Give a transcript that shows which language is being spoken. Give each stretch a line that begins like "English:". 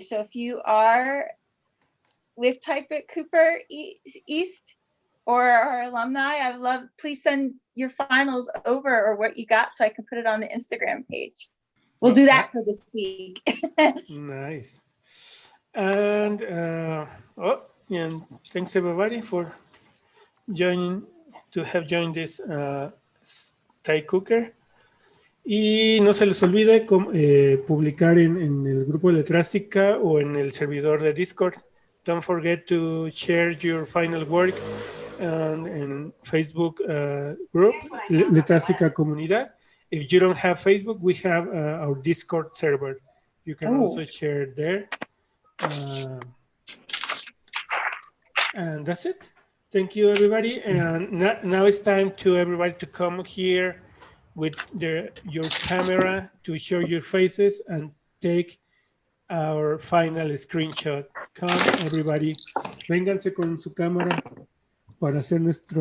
English: So if you are with TypeCooker East or our alumni, I would love, please send your finals over or what you got so I can put it on the Instagram page. We'll do that for this week. Nice. And and thanks everybody for have joined this TypeCooker.
Spanish: Y no se les olvide publicar en el grupo de Letrástica o en el servidor de Discord.
English: Don't forget to share your final work in Facebook group, Letrástica Comunidad. If you don't have Facebook, we have our Discord server. You can also share there. And that's it. Thank you, everybody. And now it's time to everybody to come here with your camera to show your faces and take our final screenshot. Come, everybody.
Spanish: Vénganse con su cámara para hacer nuestro...